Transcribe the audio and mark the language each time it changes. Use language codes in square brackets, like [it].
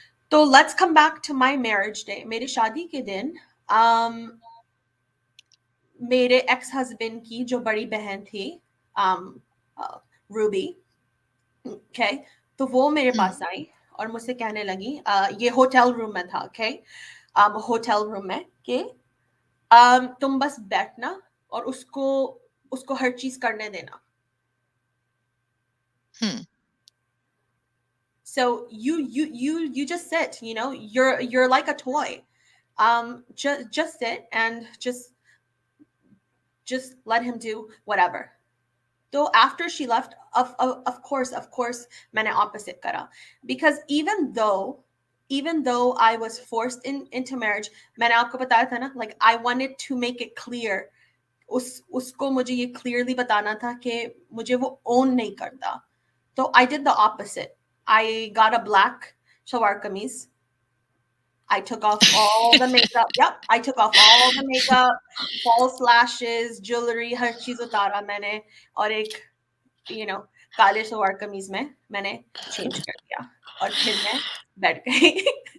[hi] तो [en] Let's come back to my marriage day. [hi] मेरी शादी के दिन, um, मेरे एक्स हस्बैंड की जो बड़ी बहन थी, रूबी, ओके, तो वो मेरे हम्म. पास आई और मुझसे कहने लगी, ये होटल रूम में था, ओके, होटल रूम में, कि तुम बस बैठना और उसको उसको हर चीज करने देना. हम्म. [en] So you just sit, you're like a toy. Just sit and just let him do whatever. So after she left, of course [hi] मैंने opposite करा, [en] because even though I was forced into marriage, [hi] मैंने आपको बताया था ना, [en] like I wanted to make it clear, [hi] उसको मुझे ये clearly बताना था कि मुझे वो own नहीं करता. [en] So I did the opposite. I got a black shalwar kameez. I took off all the makeup. Yep, I took off all the makeup, false lashes, jewelry, [hi] हर चीज उतारा मैंने, और एक you know काले सलवार कमीज में मैंने चेंज कर दिया, और फिर मैं बैठ गई.